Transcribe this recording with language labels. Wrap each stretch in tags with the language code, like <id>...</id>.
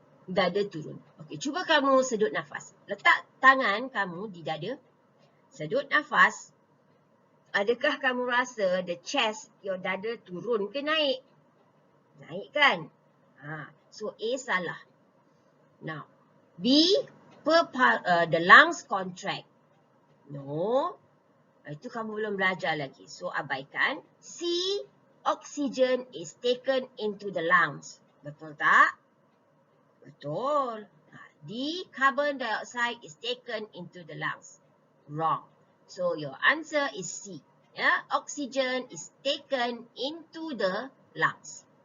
<ms>Dada turun. Okey, cuba kamu sedut nafas. Letak tangan kamu di dada. Sedut nafas. Adakah kamu rasa</ms> <en>the chest, your</en> <ms>dada turun ke naik? Naik kan? So A salah.</ms> <en>Now, B, the lungs contract.</en> <ms>No, itu kamu belum belajar lagi. So, abaikan.</ms> <en>C, oxygen is taken into the lungs.</en> <ms>Betul tak? Betul.</ms> <en>D, carbon dioxide is taken into the lungs. Wrong. So, your answer is C. Yeah? Oxygen is taken into the lungs.</en>